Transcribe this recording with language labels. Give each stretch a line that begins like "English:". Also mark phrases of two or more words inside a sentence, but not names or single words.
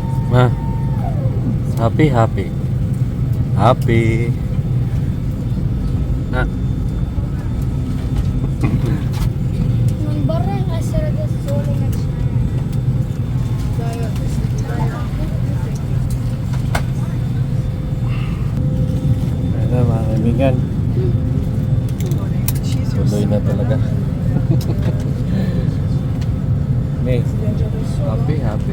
Filipino: Ma,
English: happy, happy. Happy. Ah.
Italian: Non vorrei essere da solo nel
Filipino: Ayan mga kaibigan. Tuloy na talaga. May,
English: happy, happy.